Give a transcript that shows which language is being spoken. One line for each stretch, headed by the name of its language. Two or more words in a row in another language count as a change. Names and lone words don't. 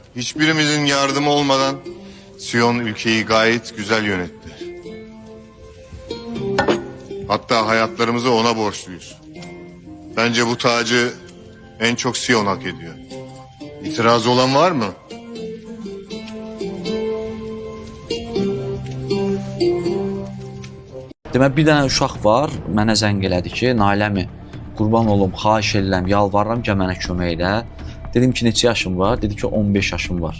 Turkish: Hiçbirimizin yardımı olmadan Siyon ülkeyi gayet güzel yönetti. Hatta hayatlarımızı ona borçluyuz. Bence bu tacı en çok Siyon hak ediyor. İtiraz olan var mı?
Azerbaijani: Demək bir dənə uşaq var, mənə zəng elədi ki, Nailəmi, qurban olum, xahiş edirəm, yalvarıram ki, mənə kömək elə. Dedim ki, neçə yaşım var? Dedi ki, 15 yaşım var.